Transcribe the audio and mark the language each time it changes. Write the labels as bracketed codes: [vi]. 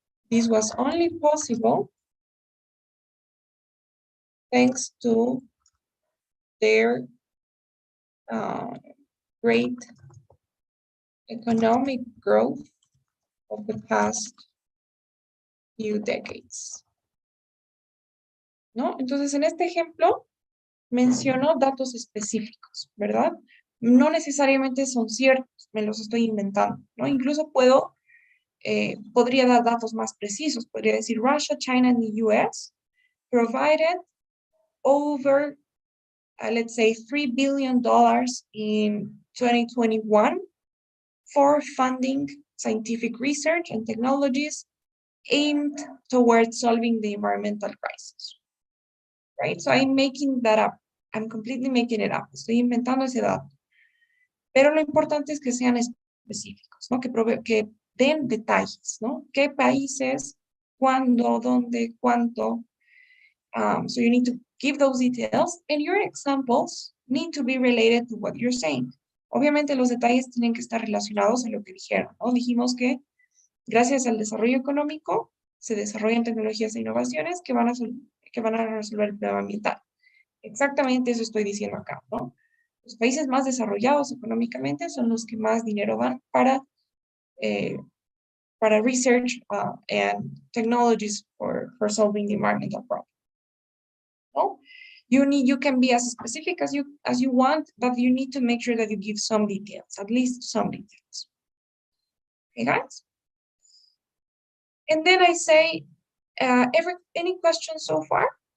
[en] This was only possible thanks to their great economic growth of the past few decades. [es] ¿No? Entonces, en este ejemplo, menciono datos específicos, ¿verdad? No necesariamente son ciertos, me los estoy inventando, ¿no? Incluso podría dar datos más precisos, podría decir [en] Russia, China, and the US provided over, let's say, $3 billion in 2021 for funding scientific research and technologies aimed towards solving the environmental crisis. Right? So I'm making that up. I'm completely making it up. [es] Estoy inventando ese dato. Pero lo importante es que sean específicos, ¿no? Que den detalles, ¿no? ¿Qué países, cuándo, dónde, cuánto? [en] So you need to give those details, and your examples need to be related to what you're saying. [es] Obviamente los detalles tienen que estar relacionados a lo que dijeron, ¿no? Dijimos que gracias al desarrollo económico se desarrollan tecnologías e innovaciones que van a resolver el problema ambiental. Exactamente eso estoy diciendo acá, ¿no? Los países más desarrollados económicamente son los que más dinero dan para [en] research and technologies for solving the environmental problem. [es] ¿No? [en] You can be as specific as you want, but you need to make sure that you give some details, at least some details. Okay, guys? And then I say, any questions so far?